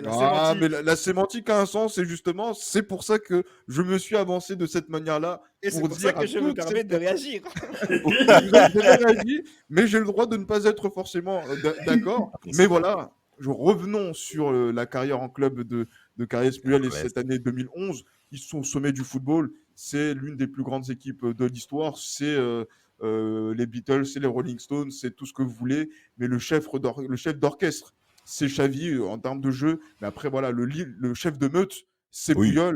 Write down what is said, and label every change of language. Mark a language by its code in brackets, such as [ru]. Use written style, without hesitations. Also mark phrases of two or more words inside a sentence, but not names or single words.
[fr] La sémantique. mais la sémantique a un sens, et justement, c'est pour ça que je me suis avancé de cette manière-là. Et c'est pour ça que je me permets de réagir. Vous avez réagi, mais j'ai le droit de ne pas être forcément d'accord. Mais voilà, revenons sur la carrière en club de Carles Puyol, et cette année 2011. Ils sont au sommet du football. C'est l'une des plus grandes équipes de l'histoire. C'est les Beatles, c'est les Rolling Stones, c'est tout ce que vous voulez. Mais le chef d'orchestre, c'est Xavi en termes de jeu. Mais après, voilà, le chef de meute, c'est Puyol.